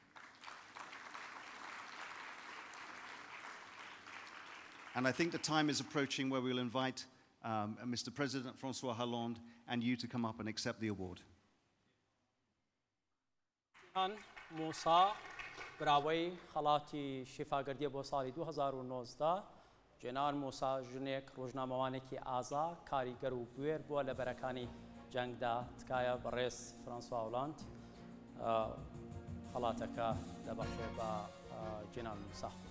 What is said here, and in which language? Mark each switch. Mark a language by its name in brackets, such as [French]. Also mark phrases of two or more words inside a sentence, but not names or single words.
[English] And I think the time is approaching where we'll invite Mr. President Francois Hollande and you to come up and accept the award. [Central Kurdish] Jinan Moussa براوی خلاتی شفا گردی بۆ ساڵی 2019 جێنان موسا ژنێک ڕۆژنامەوانێکی ئازا کاریگەر و بوێر بووە لە بەرەکانی جەنگدا تکایە بەڕێز فرانسوا هۆلاند خەڵاتەکە دەبەخشێ بە جێنان موسا.